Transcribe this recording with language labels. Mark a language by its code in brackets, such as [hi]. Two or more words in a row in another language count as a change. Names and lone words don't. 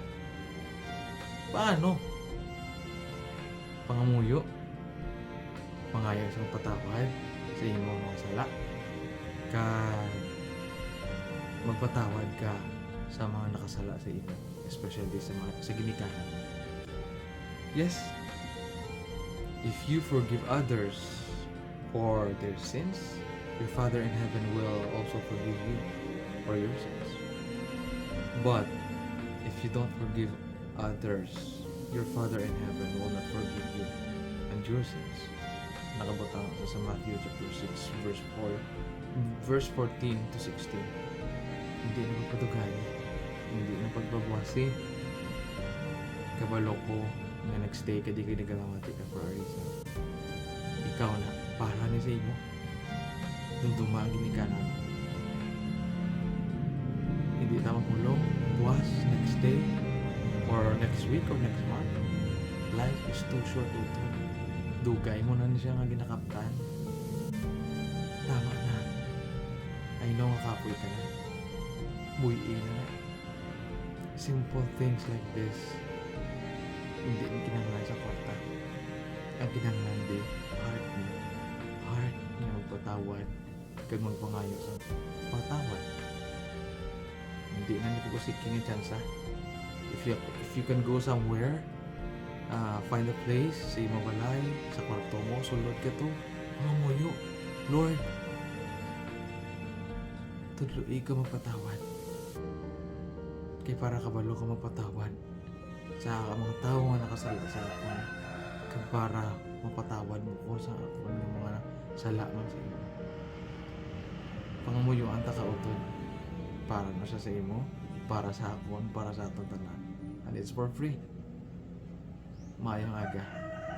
[hil] Paano? Pangamuyo, pangayag sa patawad sa imo mga sala, magpatawad ka sa mga nakasala sa imo, especially sa ginikanan. [en] Yes, if you forgive others for their sins, your Father in heaven will also forgive you for your sins. But if you don't forgive others, your Father in heaven will not forgive you and your sins. [hil] Nakabutang sa Matthew chapter 6 verse 14 to 16. Hindi na magpadugay, hindi na pagbabuhasi, kabalo ko na nagstay ka di ka nagalamati ka [en] for a reason. [hil] Ikaw na, para ni sa imo dumduma ang ginikanan. Hindi na makulong buwas [en] next day or next week or next month. Life is too short to [hil] dugay mo na siya nga ginakaptan. Tama na. [en] I know [hil] nga kapoy ka na. Buhiin na. [en] Simple things like this [hil] hindi na kinanglan sa kwarta. Ang kinanglan di heart niya magpatawad kag magpangayo sa patawad. Hindi na nagkukusiking yung chance. [en] If you can go somewhere, find a place [hil] sa imong balay, sa kwarto mo, sulod ka to, mangamuyo. Lord, tudloy ka magpatawad. Kay para kabalo ka magpatawad sa mga tao nga nakasala sa akon. Kag para mapatawad mo ko sa akon ng mga sala man sa imo. Pangamuyuan ta kautod. Para na siya sa imo, para sa akon, para sa atong tanan. [en] And it's for free. [hil] Maayong aga.